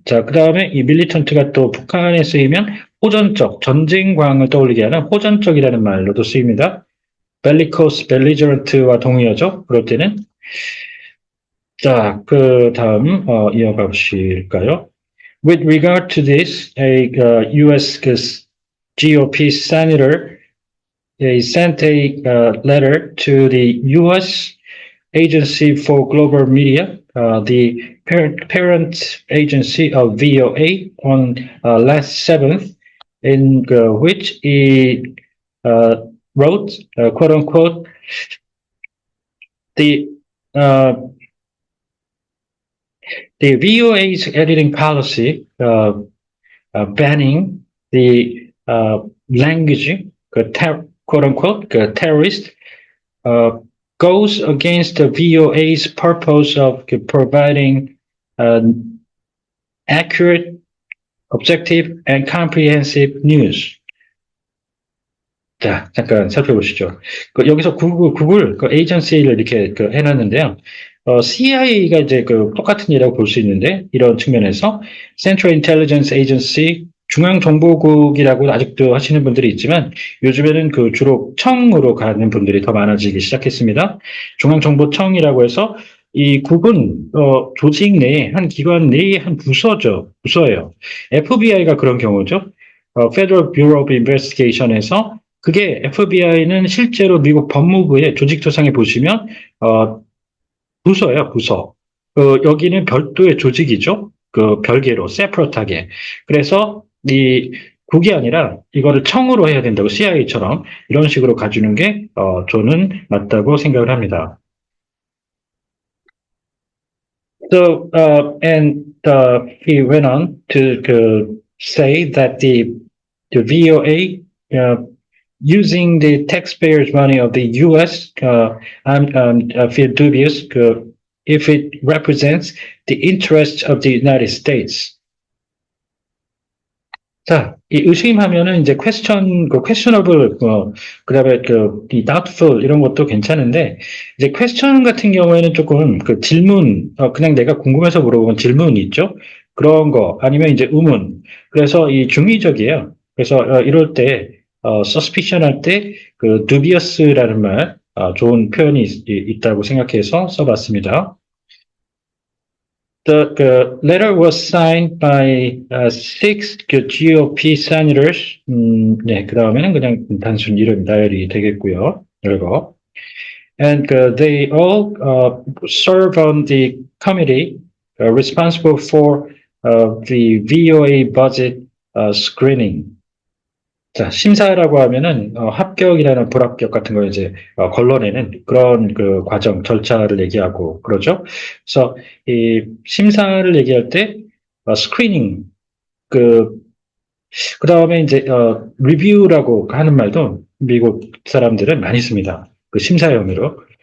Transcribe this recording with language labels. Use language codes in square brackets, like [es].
[ko] 자, 그 다음에 이 밀리턴트가 또 북한에 쓰이면 호전적, 전쟁광을 떠올리게 하는 호전적이라는 말로도 쓰입니다. bellicose, belligerent와 동의어죠. 그럴 때는. 자, 그 다음 이어가 보실까요? [en] With regard to this, a U.S. GOP senator sent a letter to the U.S. Agency for Global Media, the parent agency of VOA, on last 7th, in which he wrote, quote unquote, the uh, the VOA's editing policy banning the language, quote unquote, terrorist, goes against the VOA's purpose of providing accurate, objective, and comprehensive news. [ko] 자, 잠깐 살펴보시죠. 여기서 구글 에이전시를 이렇게 해놨는데요. CIA가 이제 똑같은 일이라고 볼 수 있는데, 이런 측면에서 Central Intelligence Agency, 중앙정보국이라고 아직도 하시는 분들이 있지만, 요즘에는 주로 청으로 가는 분들이 더 많아지기 시작했습니다. 중앙정보청이라고 해서, 이 국은, 조직 내에, 한 기관 내에 한 부서예요. FBI가 그런 경우죠. Federal Bureau of Investigation에서 그게 FBI는 실제로 미국 법무부의 조직조상에 보시면 부서예요, 부서. 여기는 별도의 조직이죠. 별개로 세퍼러트하게. 그래서 이 국이 아니라 이거를 청으로 해야 된다고 CIA처럼 이런 식으로 가주는 게 저는 맞다고 생각을 합니다. [en] So he went on to say that the VOA using the taxpayers' money of the U.S., I feel dubious if it represents the interests of the United States. [ko] 자, 이 의심하면은 이제 questionable, 그 다음에 이 doubtful 이런 것도 괜찮은데, 이제 question 같은 경우에는 조금 질문, 그냥 내가 궁금해서 물어보면 질문이 있죠? 그런 거, 아니면 이제 의문. 그래서 이 중의적이에요. 그래서 이럴 때, suspicion 할 때, dubious라는 말, 좋은 표현이 있다고 생각해서 써봤습니다. [en] The letter was signed by six GOP senators. [ko] 네, 그 다음에는 그냥 단순 이름 나열이 되겠고요. 이거. [en] And they all serve on the committee responsible for the VOA budget screening. [ko] 자, 심사라고 하면은 합격이라는 불합격 같은 걸 이제 걸러내는 그런 과정 절차를 얘기하고 그러죠. 그래서 이 심사를 얘기할 때 스크리닝 그 다음에 이제 리뷰라고 하는 말도 미국 사람들은 많이 씁니다. 심사 용어로.